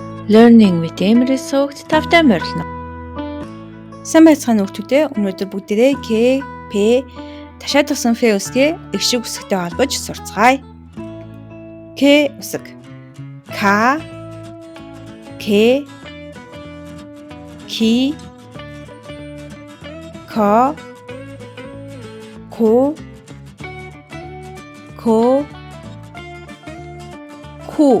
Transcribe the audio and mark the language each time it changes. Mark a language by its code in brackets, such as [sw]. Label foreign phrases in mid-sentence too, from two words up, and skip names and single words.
[mn] Learning with Emery суугт тавтай морилно. Сайн байцгаана хүүхдүүдээ. Өнөөдөр бүгдээрээ К, П, ташаа тусан Ф үсгээ их шиг үсэгтэй холбож сурцгаая. К үсэг. К, К, Ки, К, Ко, Ко, Ку.